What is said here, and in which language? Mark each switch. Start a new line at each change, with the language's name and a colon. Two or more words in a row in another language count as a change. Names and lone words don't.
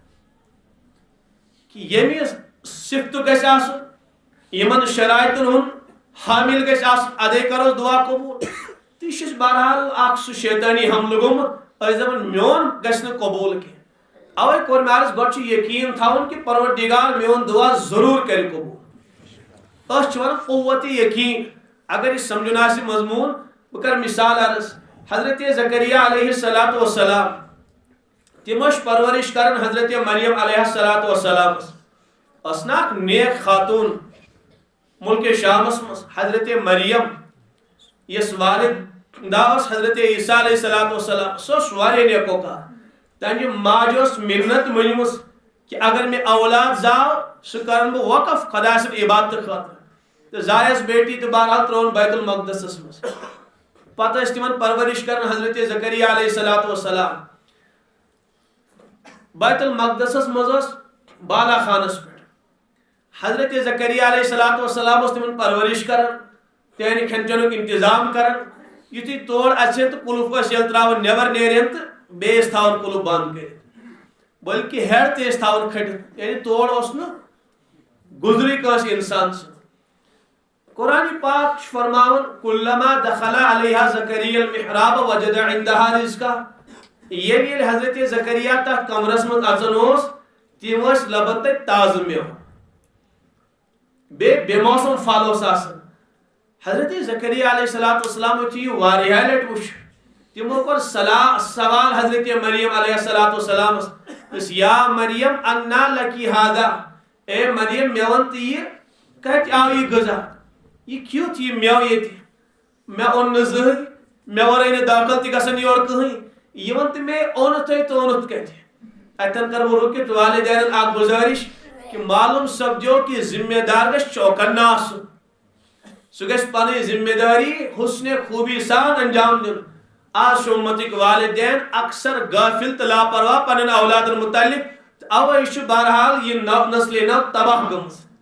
Kashmiri: کہ ییٚمہِ صفتُک گژھِ آسُن یِمن شرائطن ہُنٛد حامل گژھِ آسُن ادے کروس دعا قبوٗل تہٕ یہِ چھُ بہرحال اکھ سُہ شیطٲنی حملہٕ گوٚمُت أسۍ دپان میون گژھِ نہٕ قبوٗل کینٛہہ اوے کوٚر مےٚ عرض گۄڈٕ چھُ یقیٖن تھاوُن کہ پروردگار میون دعا ضروٗر کرِ قبوٗل أسۍ چھِ ونان قوت یقیٖن اگر یہِ سمجھُن آسہِ مضموٗن بہٕ کرٕ مثال عرض حضرت زکریا
Arabic: علیہ الصلوۃ والسلام
Kashmiri: تِم ٲسۍ پرورش کران حضرت مریم
Arabic: علیہ الصلوۃ والسلام
Kashmiri: ٲس نہ اکھ نیک خاتوٗن ملکِ شامس منٛز حضرت مریم یس والدہ ٲس حضرت عیسیٰ
Arabic: علیہ الصلوۃ والسلام
Kashmiri: سۄ ٲس واریاہ نیکوکار تہنٛدِ ماجہِ ٲس مِنت مٔنجمٕژ کہ اگر مےٚ اولاد زاو سُہ کرن بہٕ وقف خدا سٕنٛدِ عبادتہٕ خٲطرٕ تہٕ زایس بیٹی تہٕ بہرحال ترٛووُن بیت المقدسس منٛز پتہٕ ٲسۍ تِمن پرورش کران حضرت زکریا
Arabic: علیہ الصلوۃ والسلام
Kashmiri: بیت المقدسس منٛز ٲس بالا خانس پٮ۪ٹھ حضرت زکریا
Arabic: علیہ الصلوۃ والسلام
Kashmiri: اوس تِمن پرورش کران تِہنٛدِ کھٮ۪ن چٮ۪نُک انتظام کران یُتھُے تور اژن تہٕ کُلُف ٲسۍ ییٚلہِ تراوان نٮ۪بر نیرن تہٕ بیٚیہِ ٲسۍ تھاوان کُلُف بنٛد کٔرِتھ بلکہ ہیڈ تہِ ٲسۍ تھاوان کھٔٹِتھ یعنی تور اوس نہٕ گُزرٕے کٲنٛسہِ انسان سُنٛد قرآن پاک چھُ فرماوان
Arabic: کُلما دخل علیہا زکریا المحراب وجد عندها رزقا
Kashmiri: ییٚلہِ حضرت زکریا تتھ کمرس منٛز اژان اوس تِم ٲسۍ لبان تتہِ تازٕ میوٕ بیٚیہِ بے موسم پھل اوس آسان حضرت زکریا
Arabic: علیہ الصلوۃ والسلام
Kashmiri: یُتھُے یہِ واریاہ لٹہِ وُچھ تِمو کوٚر سوال حضرت مریم علیہ الصلوۃ والسلامس دوٚپُس
Arabic: یا مریم انا لکی ہادا
Kashmiri: اے مریم مےٚ وَن تہٕ یہِ کتہِ آو یہِ غذا یہ کیُتھ یہِ مٮ۪وٕ ییٚتہِ مےٚ اوٚن نہٕ زٕہٕنۍ مےٚ ورٲے نہٕ داخل تہِ گژھان یور کٕہٕنۍ یہِ وَن تہٕ مےٚ اوٚنُتھٕے تہٕ اوٚنُتھ کتہِ اتٮ۪ن کرٕ بہٕ رُکِتھ والدینن اکھ گُزٲرِش کہ معلوم سپدیو کہ ذمہ دار گژھِ چوکن آسُن سُہ گژھِ پنٕنۍ ذمہ دٲری حسنِ خوٗبی سان انجام دیُن آز چھُ اُمتٕکۍ والدین اکثر غٲفِل تہٕ لاپرواہ پننٮ۪ن اولادن متعلق تہٕ اوے چھُ بہرحال یہِ نسلہِ نو تباہ گٔمٕژ